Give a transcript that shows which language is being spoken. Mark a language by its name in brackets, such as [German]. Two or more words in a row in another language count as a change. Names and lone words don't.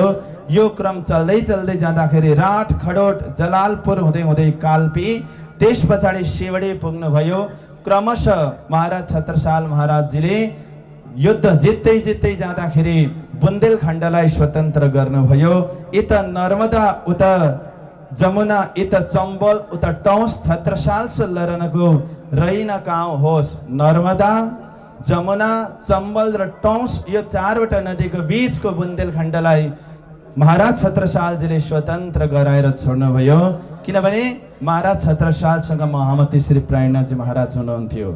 [Nepali] यो क्रम चल्दै चल्दै जाँदाखेरि राठ खडोट जलालपुर हुँदै हुँदै काल्पी त्यस पछाडि सेवडी पुग्नुभयो। क्रमशः महाराज छत्रसाल महाराजजीले युद्ध जित्दै जित्दै जाँदाखेरि बुन्देलखण्डलाई स्वतन्त्र गर्नुभयो। [Hindi] इत नर्मदा उत जमुना इत चम्बल उत टौस छत्रसाल लरनको रहिन गाउँ होस्। [Nepali] नर्मदा, जमुना, चम्बल र टौस यो चारवटा नदीको बीचको बुन्देलखण्डलाई महाराज छत्रसालजीले स्वतन्त्र गराएर छोड्नुभयो। किनभने महाराज छत्रसालसँग महामती श्री प्राणजी महाराज हुनुहुन्थ्यो।